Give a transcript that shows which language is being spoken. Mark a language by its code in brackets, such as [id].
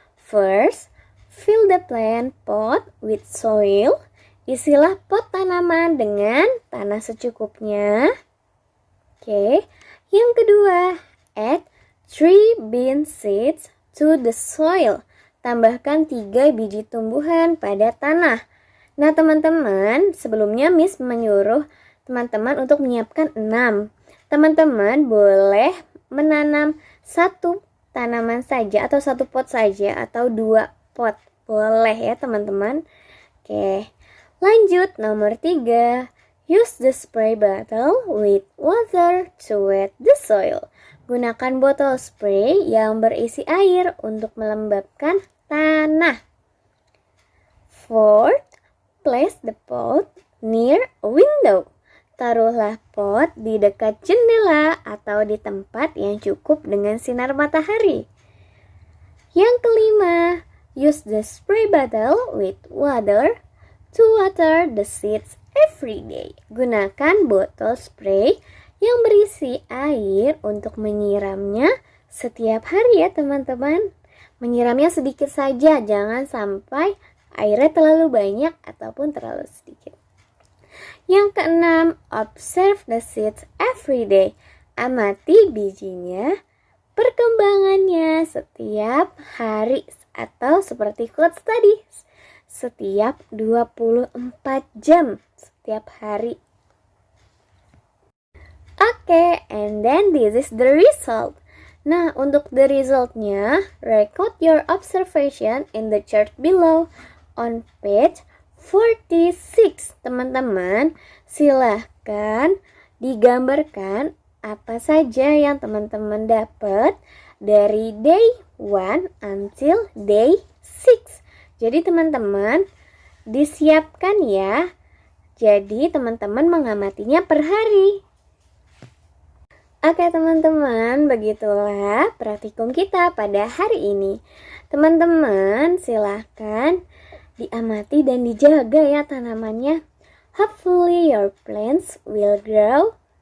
[en] First, fill the plant pot with soil. [id] Isilah pot tanaman dengan tanah secukupnya. [en] Oke, [id] yang kedua, [en] add 3 bean seeds to the soil. [id] Tambahkan 3 biji tumbuhan pada tanah. Nah teman-teman, sebelumnya Miss menyuruh teman-teman untuk menyiapkan 6. Teman-teman boleh menanam 1 tanaman saja atau 1 pot saja atau 2 pot. Boleh ya teman-teman. Oke, lanjut nomor 3. [en] Use the spray bottle with water to wet the soil. [id] Gunakan botol spray yang berisi air untuk melembabkan tanah. [en] Fourth, place the pot near a window. [id] Taruhlah pot di dekat jendela atau di tempat yang cukup dengan sinar matahari. Yang kelima, [en] use the spray bottle with water to water the seeds every day. [id] Gunakan botol spray yang berisi air untuk menyiramnya setiap hari ya teman-teman. Menyiramnya sedikit saja, jangan sampai airnya terlalu banyak ataupun terlalu sedikit. Yang keenam, [en] observe the seeds every day. [id] Amati bijinya, perkembangannya setiap hari atau seperti quotes tadi, setiap 24 jam setiap hari. [en] Oke, and then this is the result. [id] Nah, untuk [en] the resultnya, record your observation in the chart below on page 46. [id] Teman-teman, silahkan digambarkan apa saja yang teman-teman dapat dari [en] day 1 until day 6. [id] Jadi teman-teman disiapkan ya. Jadi teman-teman mengamatinya per hari. Oke teman-teman, begitulah praktikum kita pada hari ini. Teman-teman silahkan diamati dan dijaga ya tanamannya. [en] Hopefully your plants will grow.